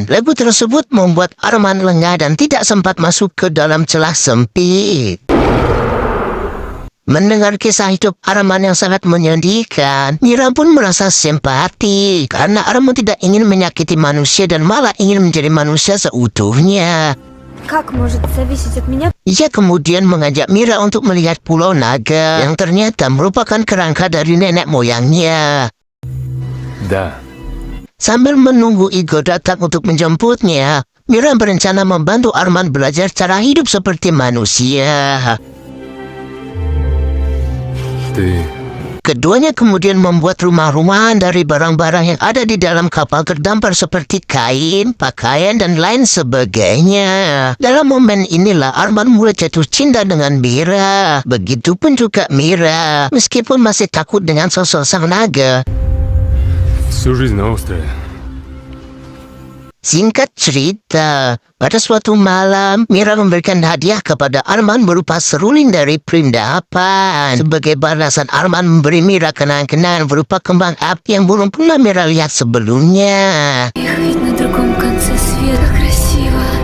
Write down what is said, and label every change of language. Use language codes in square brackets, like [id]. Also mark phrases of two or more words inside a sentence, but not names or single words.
[id] Lagu tersebut membuat Arman lengah dan tidak sempat masuk ke dalam celah sempit. Mendengar kisah hidup Arman yang sangat menyedihkan, Mira pun merasa simpati karena Arman tidak ingin menyakiti manusia dan malah ingin menjadi manusia seutuhnya. [ru] Как может зависеть от меня? [id] Ia kemudian mengajak Mira untuk melihat Pulau Naga yang ternyata merupakan kerangka dari nenek moyangnya. [ru] Да, [id] Sambil menunggu Igor datang untuk menjemputnya, Mira berencana membantu Arman belajar cara hidup seperti manusia. [ru] ты... [id] Keduanya kemudian membuat rumah-rumahan dari barang-barang yang ada di dalam kapal terdampar seperti kain, pakaian, dan lain sebagainya. Dalam momen inilah Arman mulai jatuh cinta dengan Mira. Begitupun juga Mira, meskipun masih takut dengan sosok sang naga. [ru] Всю жизнь на острове. [id] Singkat cerita, pada suatu malam, Mira memberikan hadiah kepada Arman berupa seruling dari perindapan. Sebagai balasan, Arman memberi Mira kenang-kenangan berupa kembang api yang belum pernah Mira lihat sebelumnya. [ru] Ехать на другом конце света красиво.